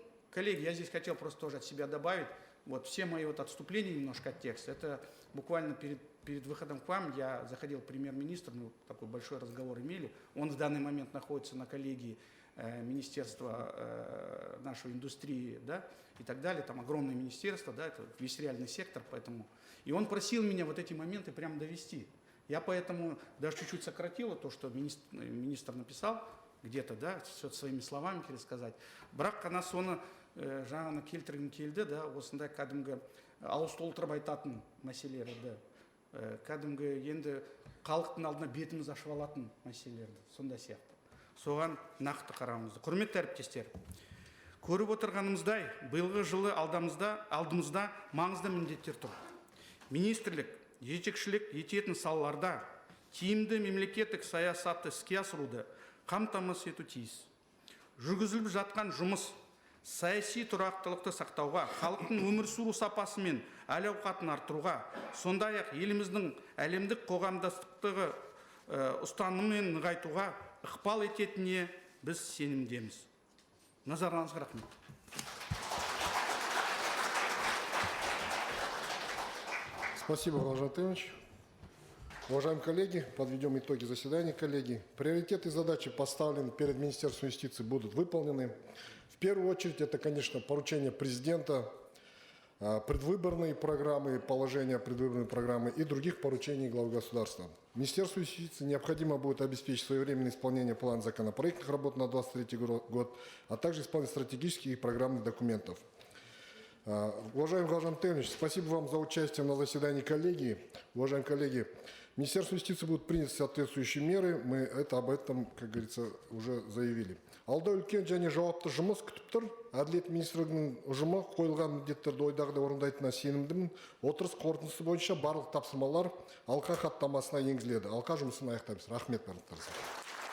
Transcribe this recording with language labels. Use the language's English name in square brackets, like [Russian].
[Russian] Коллеги, я здесь хотел просто тоже от себя добавить, вот все мои вот отступления немножко от текста, это буквально перед выходом к вам я заходил к премьер-министру, мы такой большой разговор имели, он в данный момент находится на коллегии Министерства нашей индустрии, да, и так далее, там огромное министерство, да, это весь реальный сектор, поэтому, и он просил меня вот эти моменты прям довести. Я поэтому даже чуть-чуть сократила то, что министр написал, где-то, да, все своими словами пересказать. [Kazakh] Бірақ қана соны жаңаны келтіргім келді, да, осындай кәдімгі ауыз толтырып айтатын мәселелерді, кәдімгі енді халықтың алдына бетіміз ашып алатын мәселелерді, сондай сияқты. Соған нақты қарауымызды. Құрметті әріптестер, көріп отырғанымыздай, биылғы жылы алдымызда маңызды міндеттер тұр. Министрлік жетекшілік ететін салаларда тиімді мемлекеттік саясатты іске асыруды қамтамасыз ету тиіс. Жүргізіліп жатқан жұмыс саяси тұрақтылықты сақтауға, халықтың өмір сүру сапасы мен әл-ауқатын арттыруға, сондай-ақ еліміздің әлемдік қоғамдастықтағы ұстанымын нығайтуға ықпал ететініне біз сенімдеміз. Назарларыңызға рахмет. [Russian] Спасибо, Владимир Анатольевич. Уважаемые коллеги, подведем итоги заседания, коллеги. Приоритеты и задачи, поставленные перед Министерством юстиции, будут выполнены. В первую очередь, это, конечно, поручение президента, предвыборные программы, положения предвыборной программы и других поручений главы государства. Министерству юстиции необходимо будет обеспечить своевременное исполнение плана законопроектных работ на 2023 год, а также исполнение стратегических и программных документов. Уважаемый Владимир Анатольевич, спасибо вам за участие на заседании коллегии. Уважаемые коллеги, Министерством юстиции будут приняты соответствующие меры. Мы об этом, как говорится, уже заявили. [Kazakh] Алда үлкен және жауапты жұмыс күтіп тұр. Әділет министрлігінің ұжымы қойылған міндеттерді ойдағыдай орындайтынына сенімдімін. Отырыс қорытындысы бойынша барлық тапсырмалар алқа хаттамасына енгізіледі. Алқа жұмысын аяқтаймыз. Рахмет барлықтарыңызға.